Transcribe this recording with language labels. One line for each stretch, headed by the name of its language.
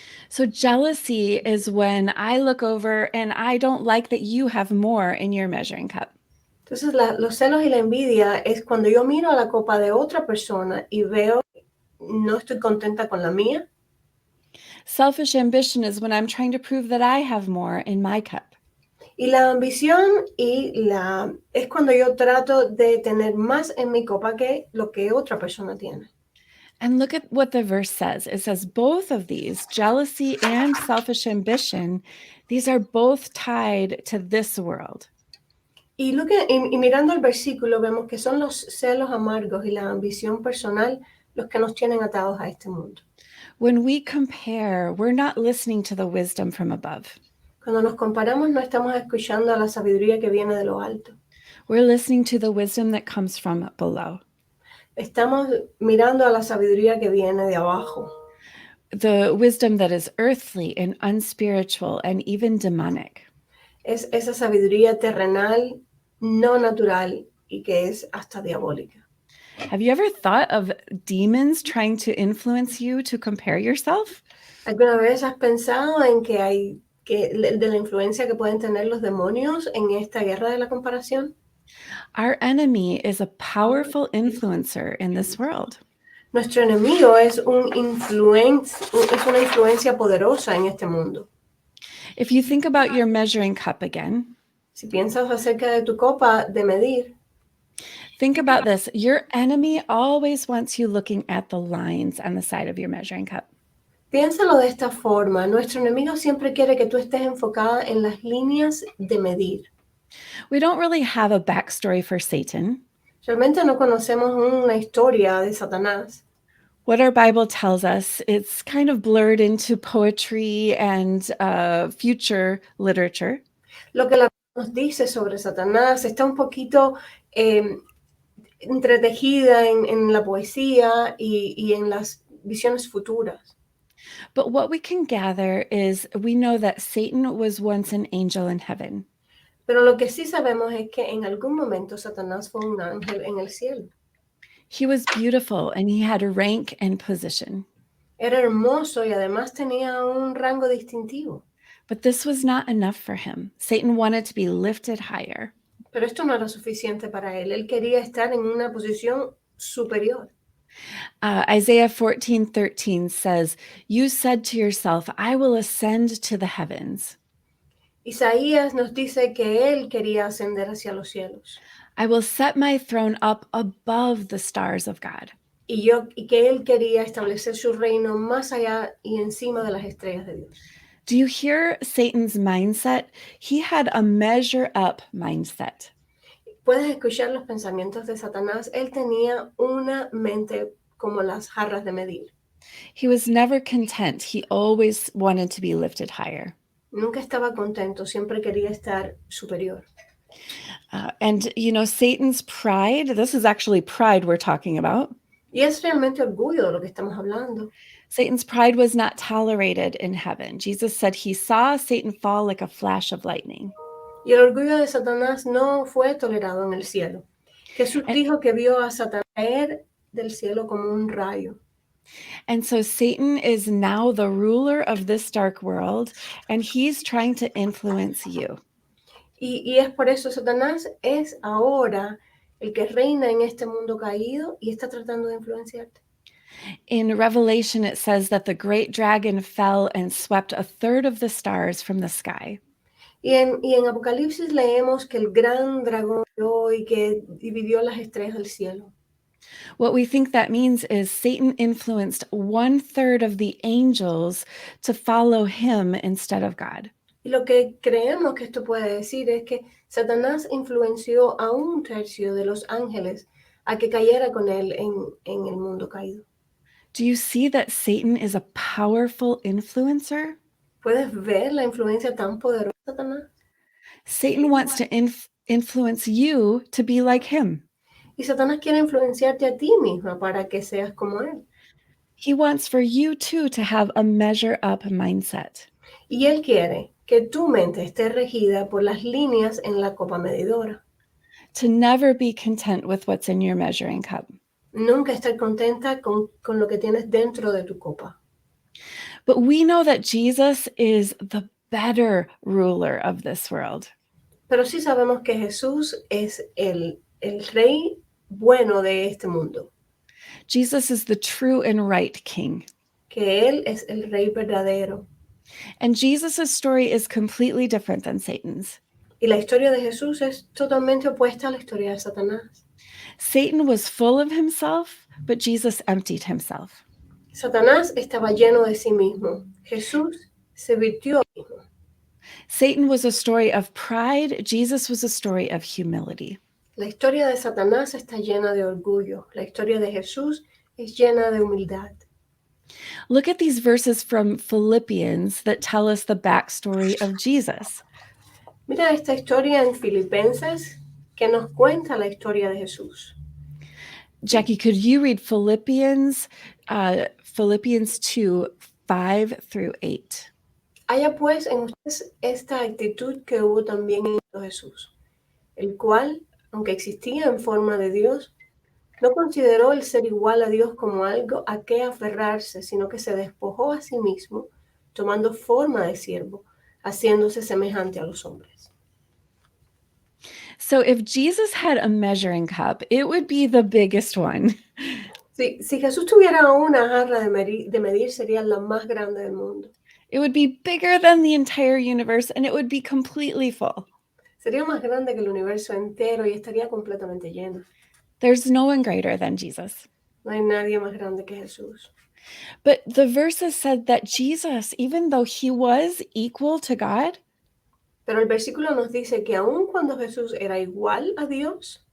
English: So jealousy is when I look over and I don't like that you have more in your measuring cup.
Spanish: Entonces, los celos y la envidia es cuando yo miro a la copa de otra persona y veo, no estoy contenta con la mía.
English: Selfish ambition is when I'm trying to prove that I have more in my cup.
Spanish: Y la ambición es cuando yo trato de tener más en mi copa que lo que otra persona tiene.
English: And look at what the verse says. It says both of these, jealousy and selfish ambition, these are both tied to this world.
Spanish: Y mirando el versículo vemos que son los celos amargos y la ambición personal los que nos tienen atados a este mundo.
English: When we compare, we're not listening to the wisdom from above.
Spanish: Cuando nos comparamos no estamos escuchando a la sabiduría que viene de lo alto.
English: We're listening to the wisdom that comes from below.
Spanish: Estamos mirando a la sabiduría que viene de abajo.
English: The wisdom that is earthly and unspiritual and even demonic.
Spanish: Es esa sabiduría terrenal, no natural y que es hasta diabólica.
English: Have you ever thought of demons trying to influence you to compare yourself?
Spanish: ¿Alguna vez has pensado en de la influencia que pueden tener los demonios en esta guerra de la comparación?
English: Our enemy is a powerful influencer in this world.
Spanish: Nuestro enemigo es una influencia poderosa en este mundo.
English: If you think about your measuring cup again,
Spanish: si piensas acerca de tu copa de medir,
English: think about this. Your enemy always wants you looking at the lines on the side of your measuring cup.
Spanish: Piénsalo de esta forma. Nuestro enemigo siempre quiere que tú estés enfocada en las líneas de medir.
English: We don't really have a backstory for Satan.
Spanish: Realmente no conocemos una historia de Satanás.
English: What our Bible tells us, it's kind of blurred into poetry and future literature.
Spanish: Lo que la Biblia nos dice sobre Satanás está un poquito entretejida en la poesía y en las visiones futuras.
English: But what we can gather is we know that Satan was once an angel in heaven.
Spanish: Pero lo que sí sabemos es que en algún momento Satanás fue un ángel en el cielo.
English: He was beautiful and he had a rank and position.
Spanish: Era hermoso y además tenía un rango distintivo.
English: But this was not enough for him. Satan wanted to be lifted higher.
Spanish: Pero esto no era suficiente para él. Él quería estar en una posición superior.
English: Isaiah 14:13 says, "You said to yourself, I will ascend to the heavens.
Spanish: Isaías nos dice que él quería ascender hacia los cielos.
English: I will set my throne up above the stars of God."
Spanish: Y que él quería establecer su reino más allá y encima de las estrellas de Dios.
English: Do you hear Satan's mindset? He had a measure up mindset.
Spanish: Puedes escuchar los pensamientos de Satanás. Él tenía una mente como las jarras de medir.
English: He was never content. He always wanted to be lifted higher.
Spanish: Nunca estaba contento. Siempre quería estar superior.
English: And, Satan's pride, this is actually pride we're talking about.
Spanish: Y es realmente orgullo de lo que estamos hablando.
English: Satan's pride was not tolerated in heaven. Jesus said he saw Satan fall like a flash of lightning.
Spanish: Y el orgullo de Satanás no fue tolerado en el cielo. Jesús dijo que vio a Satanás caer del cielo como un rayo.
English: And so Satan is now the ruler of this dark world, and he's trying to influence you.
Spanish: Y es por eso Satanás es ahora el que reina en este mundo caído y está tratando de influenciarte.
English: In Revelation, it says that the great dragon fell and swept a third of the stars from the sky.
Spanish: Y en Apocalipsis leemos que el gran dragón cayó y que dividió las estrellas del cielo.
English: What we think that means is Satan influenced 1/3 of the angels to follow him instead of God.
Spanish: Y lo que creemos que esto puede decir es que Satanás influenció a 1/3 de los ángeles a que cayera con él en el mundo caído.
English: Do you see that Satan is a powerful influencer?
Spanish: ¿Puedes ver la influencia tan poderosa de Satanás?
English: Satan wants to influence you to be like him.
Spanish: Y Satanás quiere influenciarte a ti misma para que seas como él.
English: He wants for you too to have a measure up mindset.
Spanish: Y él quiere que tu mente esté regida por las líneas en la copa medidora.
English: To never be content with what's in your measuring cup.
Spanish: Nunca estar contenta con lo que tienes dentro de tu copa.
English: But we know that Jesus is the better ruler of this world.
Spanish: Pero sí sabemos que Jesús es el rey bueno de este mundo.
English: Jesus is the true and right king.
Spanish: Que él es el rey verdadero.
English: And Jesus' story is completely different than Satan's.
Spanish: Y la historia de Jesús es totalmente opuesta a la historia de Satanás.
English: Satan was full of himself, but Jesus emptied himself.
Spanish: Satanás estaba lleno de sí mismo. Jesús se virtió a sí mismo.
English: Satan was a story of pride. Jesus was a story of humility.
Spanish: La historia de Satanás está llena de orgullo. La historia de Jesús es llena de humildad.
English: Look at these verses from Philippians that tell us the backstory of Jesus.
Spanish: Mira esta historia en Filipenses que nos cuenta la historia de Jesús.
English: Jackie, could you read Philippians 2, 5 through 8?
Spanish: Haya pues en ustedes esta actitud que hubo también en Jesús, el cual, aunque existía en forma de Dios, no consideró el ser igual a Dios como algo a qué aferrarse, sino que se despojó a sí mismo, tomando forma de siervo, haciéndose semejante a los hombres.
English: So if Jesus had a measuring cup, it would be the biggest one.
Spanish: Si Jesús tuviera una jarra de medir, sería la más grande del mundo.
English: It would be bigger than the entire universe, and it would be completely full.
Spanish: Sería más grande que el universo entero y estaría completamente lleno.
English: There's no one greater than Jesus.
Spanish: No hay nadie más grande que Jesús.
English: But the verses said that Jesus, even though he was equal to God,
Spanish: Pero el versículo nos dice que aun cuando Jesús era igual a Dios,